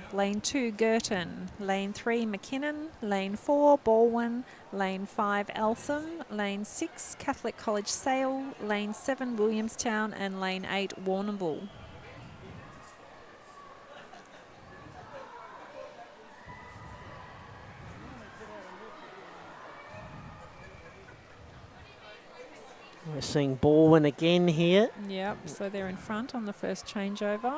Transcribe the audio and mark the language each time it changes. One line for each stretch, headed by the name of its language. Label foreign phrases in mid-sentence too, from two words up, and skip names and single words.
English: Lane 2, Girton. Lane 3, McKinnon. Lane 4, Baldwin. Lane 5, Eltham. Lane 6, Catholic College Sale. Lane 7, Williamstown. And lane 8, Warrnambool. We're seeing Baldwin again here. Yep, so they're in front on the first changeover.